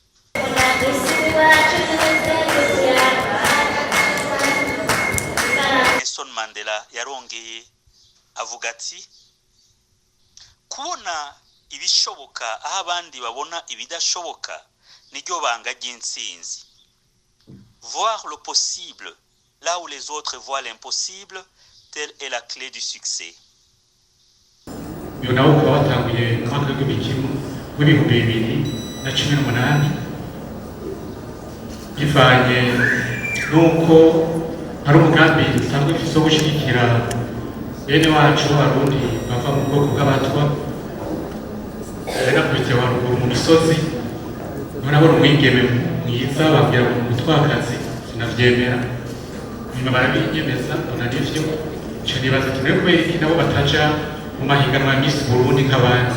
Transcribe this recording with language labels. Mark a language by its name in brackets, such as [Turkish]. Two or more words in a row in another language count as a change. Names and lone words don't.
[Rundi] Nelson Mandela yarongeye avuga ati kubona ibishoboka aho abandi babona ibidashoboka niryo banga ry'intsinzi. [French] Voir le possible là où les autres voient l'impossible, telle est la clé du succès. [Rundi] Uyu nawo ukaba watanguye mu mwaka w'ibihumbi 2018 bivanye n'uko hari umugambi usanzwe ufise wo gushyigikira bene wacu Abarundi bava mu bwoko bw'abatwa nakubitiye haruguru mu misozi nabona umwigeme mwiza babwira ngo umutwakazi sinavyemera nyuma barabinyemeza mbona n'ivyo nca nibaza ati mbere kubera iki nabo bataja mu mahiganwa ya Miss Burundi nk'abandi.